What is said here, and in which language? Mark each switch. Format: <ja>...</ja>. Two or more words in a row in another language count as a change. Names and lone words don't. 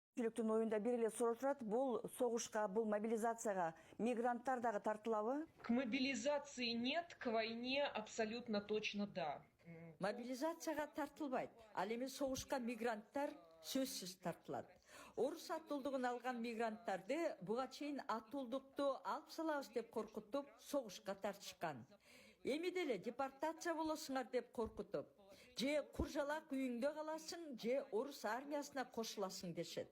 <ky>көпчүлүктүн оюнда бир эле суроо турат. Бул согушка, бул мобилизацияга мигранттар дагы тартылабы?</ky> <ru>К мобилизации нет, к войне абсолютно точно да.</ru> <ky>Мобилизацияга тартылбайт. Ал эми согушка мигранттар сөзсүз тартылат. Орус атуулдугун алган мигранттарды буга чейин атуулдукту алып салабыз деп коркутуп, согушка тартышкан. Эми деле депортация болосуңар деп коркутуп, же куржалак үйүңдө каласың, же орус армиясына кошуласың дешет.</ky>